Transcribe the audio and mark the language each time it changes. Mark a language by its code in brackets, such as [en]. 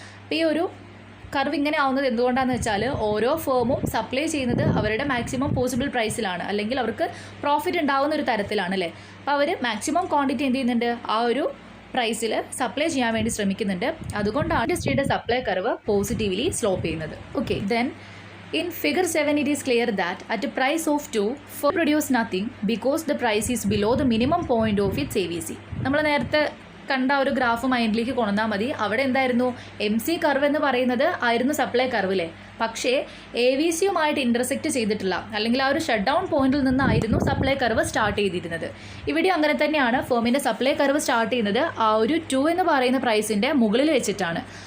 [ml] അപ്പോൾ ഈ ഒരു കർവ് ഇങ്ങനെ ആവുന്നത് എന്തുകൊണ്ടാണെന്ന് വെച്ചാൽ ഓരോ ഫേമും സപ്ലൈ ചെയ്യുന്നത് അവരുടെ മാക്സിമം പോസിബിൾ പ്രൈസിലാണ്, അല്ലെങ്കിൽ അവർക്ക് പ്രോഫിറ്റ് ഉണ്ടാവുന്ന ഒരു തരത്തിലാണ് അല്ലേ. അപ്പോൾ അവർ മാക്സിമം ക്വാണ്ടിറ്റി എന്ത് ചെയ്യുന്നുണ്ട്, ആ ഒരു പ്രൈസിൽ സപ്ലൈ ചെയ്യാൻ വേണ്ടി ശ്രമിക്കുന്നുണ്ട്. അതുകൊണ്ടാണ് ഇൻഡസ്ട്രിയുടെ സപ്ലൈ കർവ് പോസിറ്റീവ്ലി സ്ലോപ്പ് ചെയ്യുന്നത്. [en] Okay, then in figure 7 it is clear that at a price of 2 firm produce nothing because the price is below the minimum point of its AVC. [ml] നമ്മൾ നേരത്തെ കണ്ട ഒരു graph മൈൻഡിലേക്ക് കൊണ്ടുവന്നാൽ മതി. അവിടെ എന്തായിരുന്നു, MC curve എന്ന് പറയുന്നത് ആയിരുന്നു സപ്ലൈ കർവിലെ. പക്ഷേ AVCയുമായിട്ട് ഇൻ്റർസെക്റ്റ് ചെയ്തിട്ടില്ല, അല്ലെങ്കിൽ ആ ഒരു ഷട്ട് ഡൗൺ പോയിന്റിൽ നിന്നായിരുന്നു സപ്ലൈ കർവ് സ്റ്റാർട്ട് ചെയ്തിരുന്നത്. ഇവിടെ അങ്ങനെ തന്നെയാണ് ഫേമിൻ്റെ സപ്ലൈ കർവ് സ്റ്റാർട്ട് ചെയ്യുന്നത് ആ ഒരു 2 എന്ന് പറയുന്ന പ്രൈസിൻ്റെ മുകളിൽ വെച്ചിട്ടാണ്.